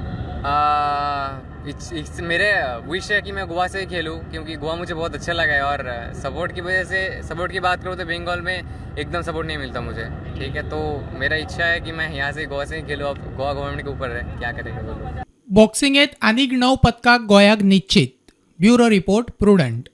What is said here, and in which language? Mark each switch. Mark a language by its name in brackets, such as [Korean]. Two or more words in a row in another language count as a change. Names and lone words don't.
[Hindi] मेरे विश है कि मैं गोवा से ही खेलूँ क्योंकि गोवा मुझे बहुत अच्छा लगा है। और सपोर्ट की वजह से, सपोर्ट की बात करूँ तो बंगाल में एकदम सपोर्ट नहीं मिलता मुझे, ठीक है। तो मेरा इच्छा है कि मैं यहाँ से गोवा से ही खेलूँ। अब गोवा गवर्नमेंट के ऊपर है क्या करेगा बोलो। [Konkani] बॉक्सिंगेत आनीक 9 पदकां गोंयाक निश्चित. [English] bureau report Prudent.